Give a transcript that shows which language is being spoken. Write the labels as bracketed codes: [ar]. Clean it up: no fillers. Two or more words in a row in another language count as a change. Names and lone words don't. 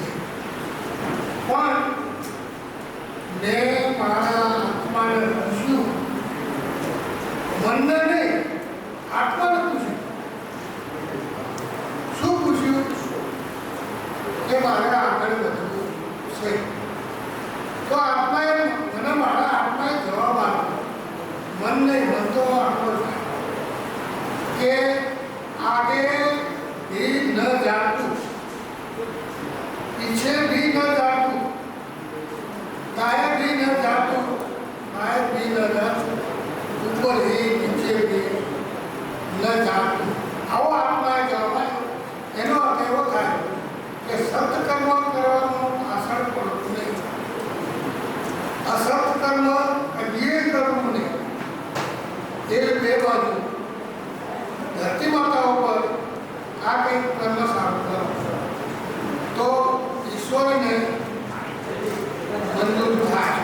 [gu] પણ મેં મારા આત્માને પૂછ્યું, મનને નહીં આત્માને પૂછ્યું એ મારે આગળ વધવું છે. તો આત્માએ મને મારા આત્માએ જવાબ આપ્યો, મન નહીં, મન તો આપણો છે કે [hi] आगे भी न जातू, पीछे भी न जातू, दाएं भी न जातू, बाएं भी न जातू, ऊपर ही नीचे भी न जातू. [gu] આવો આત્માએ જવાબ આપ્યો. એનો અર્થ એવો થાય કે સત્કર્મ કરવાનું આસન પડતું નહીં, અસત્કર્મ કદીએ કરવું નહીં. એ બે બાજુ ધરતી માતાઓ પર આ કંઈક કર્મ સારું કરો તો ઈશ્વરને મંજૂર થાય.